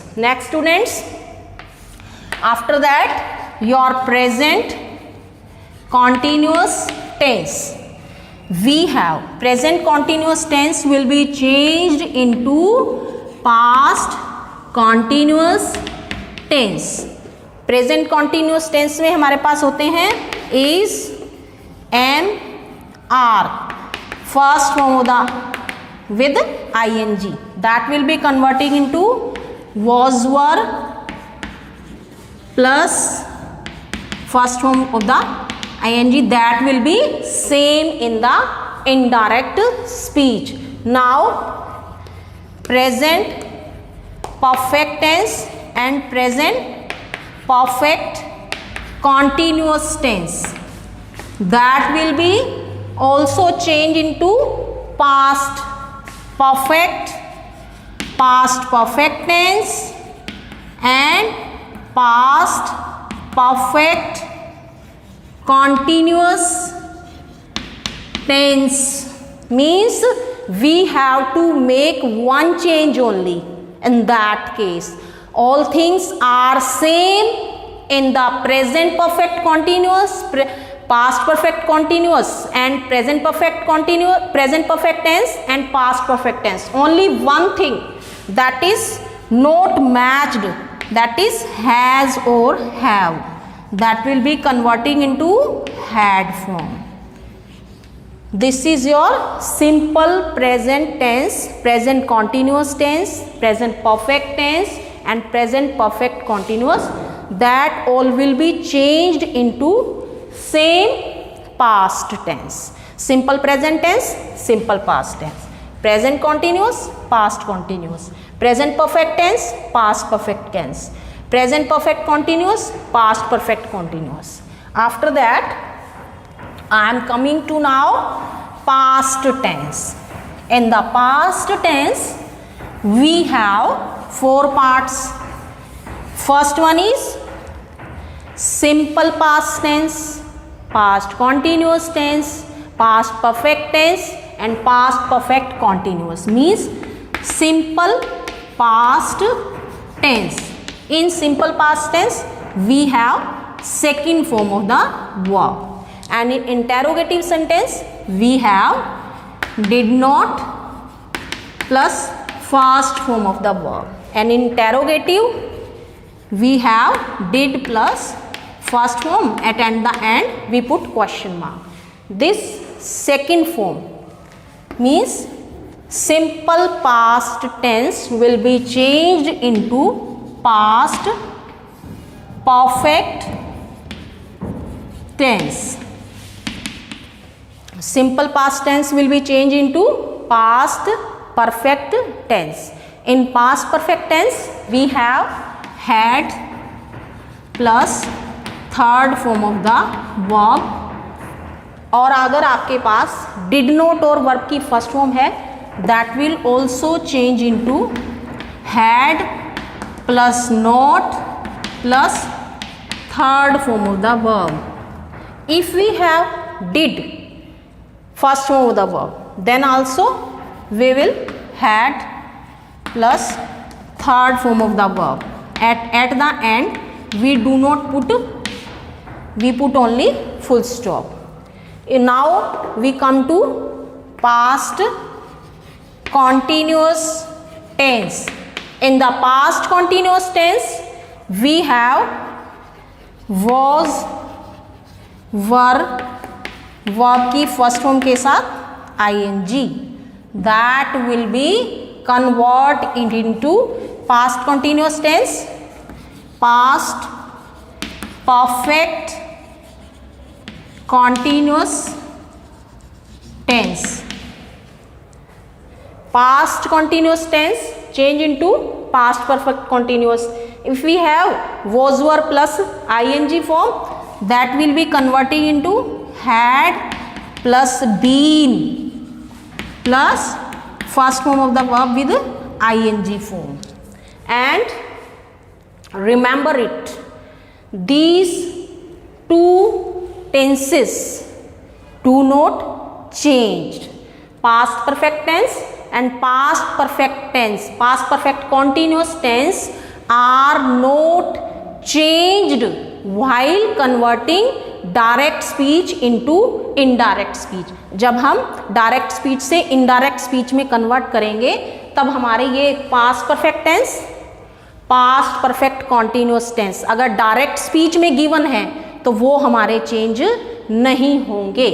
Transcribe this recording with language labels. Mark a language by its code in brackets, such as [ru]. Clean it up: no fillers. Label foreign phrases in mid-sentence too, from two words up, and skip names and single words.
[en] Next, students, after that your present continuous tense. We have present continuous tense will be changed into past continuous टेंस. present continuous tense [hi] में हमारे पास होते हैं [en] is, am, are, first form of the with ing, that will be converting into was, were plus first form of the ing, that will be same in the indirect speech. now present perfect tense and present perfect continuous tense, that will be also changed into past perfect, past perfect tense and past perfect continuous tense. Means we have to make one change only. In that case, all things are same in the present perfect continuous, past perfect continuous and present perfect continuous, present perfect tense and past perfect tense. Only one thing that is not matched, that is has or have, that will be converting into had form. This is your simple present tense, present continuous tense, present perfect tense and present perfect continuous, that all will be changed into same past tense. Simple present tense, simple past tense, present continuous, past continuous, present perfect tense, past perfect tense, present perfect continuous, past perfect continuous. After that I am coming to now past tense. In the past tense we have four parts. First one is simple past tense, past continuous tense, past perfect tense and past perfect continuous. Means simple past tense. In simple past tense we have second form of the verb, and in interrogative sentence we have did not plus first form of the verb, and in interrogative we have did plus first form, at the end we put question mark. This second form means simple past tense will be changed into past perfect tense. Simple past tense will be changed into past perfect tense. In past perfect tense we have had plus third form of the verb, [hi] और अगर आपके पास [en] did not [hi] और वर्ब की फर्स्ट फॉर्म है, [en] that will also change into had plus not plus third form of the verb. if we have did first form of the verb, then also we will had plus third form of the verb. At the end we do not put, we put only full stop. Now we come to past continuous tense. In the past continuous tense we have was, were, verb [hi] की फर्स्ट फॉर्म के साथ [en] ing. That will be convert it into past continuous tense, past perfect continuous tense. Past continuous tense change into past perfect continuous. If we have was, were plus ing form, that will be converting into had plus been plus first form of the verb with ing form. And remember it, these two tenses do not change. Past perfect tense and past perfect tense, past perfect continuous tense are not changed while converting direct speech into indirect speech. [hi] जब हम [en] direct speech [hi] से [en] indirect speech [hi] में कन्वर्ट करेंगे तब हमारे ये [en] past perfect tense, past perfect continuous tense [hi] अगर [en] direct speech [hi] में गिवन है तो वो हमारे चेंज नहीं होंगे.